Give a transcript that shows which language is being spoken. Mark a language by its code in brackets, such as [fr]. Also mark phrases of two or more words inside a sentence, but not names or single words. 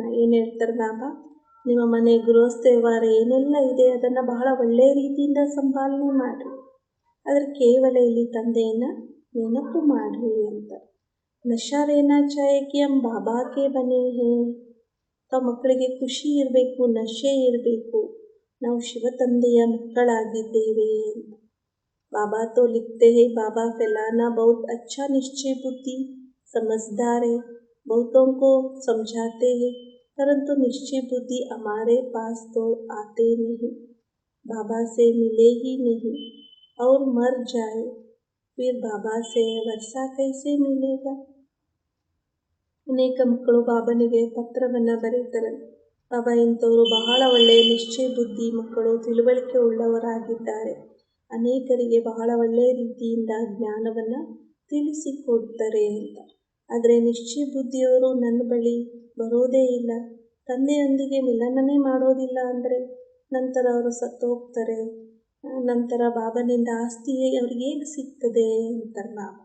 [kn] ಏನು ಹೇಳ್ತಾರೆ ಬಾಬಾ, ನಿಮ್ಮ ಮನೆ ಗೃಹಸ್ಥ ವ್ಯವಹಾರ ಏನೆಲ್ಲ ಇದೆ ಅದನ್ನು ಬಹಳ ಒಳ್ಳೆಯ ರೀತಿಯಿಂದ ಸಂಪಾಲನೆ ಮಾಡಿರಿ, ಆದರೆ ಕೇವಲ ಇಲ್ಲಿ ತಂದೆಯನ್ನು ನೆನಪು ಮಾಡಿರಿ ಅಂತ. [hi] नशा रहना चाहे कि हम बाबा के बने हैं. [kn] ತಾವು ಮಕ್ಕಳಿಗೆ ಖುಷಿ ಇರಬೇಕು, ನಶೆ ಇರಬೇಕು, ನಾವು ಶಿವ ತಂದೆಯ ಮಕ್ಕಳಾಗಿದ್ದೇವೆ ಅಂತ. [hi] बाबा तो लिखते हैं, बाबा फैलाना बहुत अच्छा निश्चय बुद्धि समझदार है, बहुतों को समझाते हैं, परंतु निश्चय बुद्धि हमारे पास तो आते नहीं. बाबा से मिले ही नहीं और मर जाए, फिर बाबा से वर्षा कैसे मिलेगा. [kn] ಅನೇಕ ಮಕ್ಕಳು ಬಾಬನಿಗೆ ಪತ್ರವನ್ನು ಬರೀತಾರೆ. ಬಾಬಾ ಇಂಥವರು ಬಹಳ ಒಳ್ಳೆಯ ನಿಶ್ಚಯ ಬುದ್ಧಿ ಮಕ್ಕಳು, ತಿಳುವಳಿಕೆ ಉಳ್ಳವರಾಗಿದ್ದಾರೆ, ಅನೇಕರಿಗೆ ಬಹಳ ಒಳ್ಳೆಯ ರೀತಿಯಿಂದ ಜ್ಞಾನವನ್ನು ತಿಳಿಸಿಕೊಡ್ತಾರೆ ಅಂತ. ಆದರೆ ನಿಶ್ಚಯ ಬುದ್ಧಿಯವರು ನನ್ನ ಬಳಿ ಬರೋದೇ ಇಲ್ಲ, ತಂದೆಯೊಂದಿಗೆ ಮಿಲನನೇ ಮಾಡೋದಿಲ್ಲ ಅಂದರೆ ನಂತರ ಅವರು ಸತ್ತೋಗ್ತಾರೆ, ನಂತರ ಬಾಬನಿಂದ ಆಸ್ತಿ ಅವ್ರಿಗೆ ಹೇಗೆ ಸಿಗ್ತದೆ ಅಂತಾರೆ ಬಾಬಾ.